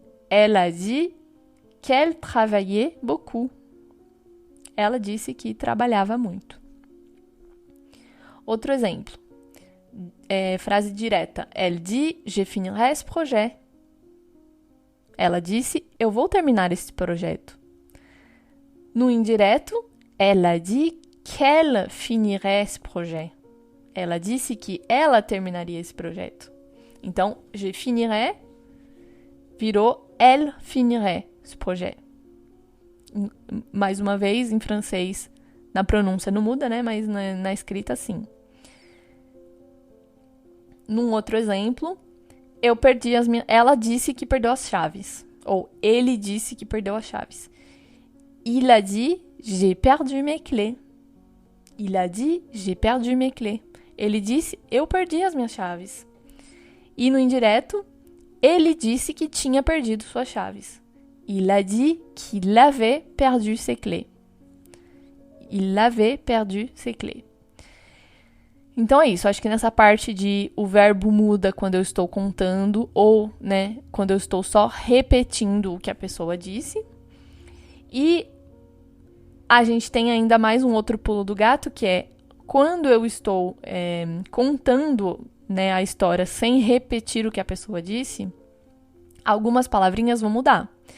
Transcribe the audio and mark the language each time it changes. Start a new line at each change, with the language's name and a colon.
French: Elle a dit qu'elle travaillait beaucoup.
Portuguese: Ela disse que trabalhava muito. Outro exemplo. Frase direta.
French: Elle dit, je finirai ce projet.
Portuguese: Ela disse, eu vou terminar esse projeto. No indireto,
French: elle a dit qu'elle finirait ce projet.
Portuguese: Ela disse que ela terminaria esse projeto. Então,
French: je finirai
Portuguese: virou
French: elle finirait ce projet.
Portuguese: Mais uma vez, em francês, na pronúncia não muda, né? Mas na escrita, sim. Num outro exemplo, ela disse que perdeu as chaves. Ou ele disse que perdeu as chaves.
French: Il a dit, j'ai perdu mes clés. Il a dit, j'ai perdu mes clés.
Portuguese: Ele disse, eu perdi as minhas chaves. E no indireto, ele disse que tinha perdido suas chaves.
French: Il a dit qu'il avait perdu ses clés. Il avait perdu ses clés.
Portuguese: Então é isso, acho que nessa parte de o verbo muda quando eu estou contando ou, né, quando eu estou só repetindo o que a pessoa disse. E a gente tem ainda mais um outro pulo do gato, que é quando eu estou contando, né, a história sem repetir o que a pessoa disse, algumas palavrinhas vão mudar.